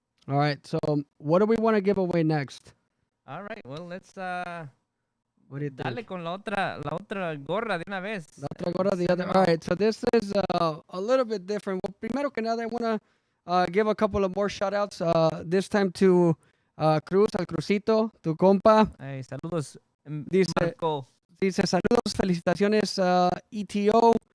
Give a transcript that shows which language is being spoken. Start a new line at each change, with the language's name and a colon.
English: All right, so what do we want to give away next? All right, well, let's what do you think?
Spanish: dale con la otra gorra de una vez. La otra gorra
English: the other. All right, so this is a little bit different. Well,
Spanish: primero que nada,
English: I want to give a couple of more shout-outs, this time to Cruz,
Spanish: al Cruzito, tu compa. Hey, saludos, Dice, Marco. Dice, saludos, felicitaciones, ETO.